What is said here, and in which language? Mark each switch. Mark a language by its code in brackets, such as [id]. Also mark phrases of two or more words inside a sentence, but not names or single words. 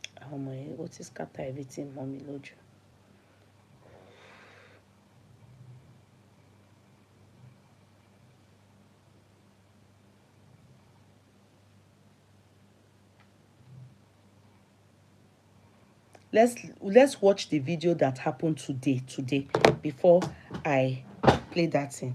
[yo] ọmọ yẹn ó ti scatter everything mọ́ mi lójú. [en] Let's watch the video that happened today before I play that thing.